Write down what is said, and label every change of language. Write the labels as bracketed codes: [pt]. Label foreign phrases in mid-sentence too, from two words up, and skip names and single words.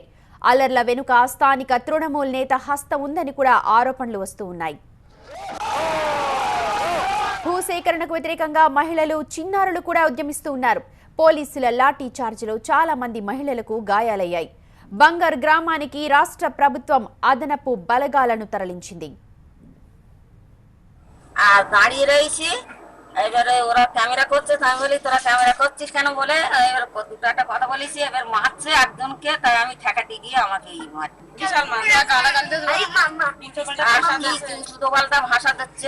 [te] అల్లర్ల వెనుక స్థానిక తృణమూల్ నేత హస్తం ఉందని కూడా ఆరోపణలు వస్తూ ఉన్నాయి. భూసేకరణకు వ్యతిరేకంగా మహిళలు, చిన్నారులు కూడా ఉద్యమిస్తూ ఉన్నారు. పోలీసుల లాఠీ చార్జిలో చాలా మంది మహిళలకు గాయాలయ్యాయి. బంగర్ గ్రామానికి రాష్ట్ర ప్రభుత్వం అదనపు బలగాలను తరలించింది. [bn] দাঁড়িয়ে রয়েছি, এবারে ওরা ক্যামেরা করছে, আমি বলি তোরা ক্যামেরা করছিস কেন বলে এবার দুটো একটা কথা বলেছি, এবার মারছে একজনকে, তাই আমি ঠেকাতে গিয়ে আমাকে দুটো পাল্টা ভাষা দিচ্ছে।